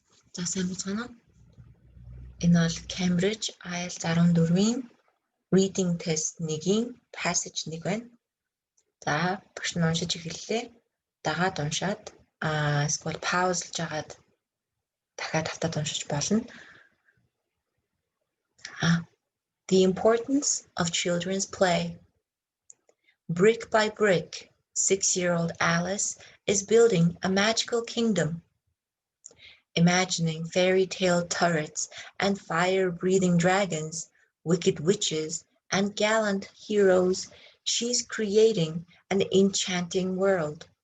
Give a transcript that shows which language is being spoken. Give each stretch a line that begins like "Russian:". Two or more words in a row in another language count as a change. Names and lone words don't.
Mongolian: За сайн байна уу? Энэ бол Cambridge IELTS 14-ийн
English: reading test
Mongolian: 1-ийн passage 1 байна. За багш нь уншиж эхэллээ. Дагаад уншаад эсвэл паузлж агаад дахиад автаад уншиж болно.
English: The importance of children's play. Brick by brick, 6-year-old Alice is building a magical kingdom. Imagining fairy tale turrets and fire-breathing dragons, wicked witches, and gallant heroes, she's creating an enchanting world.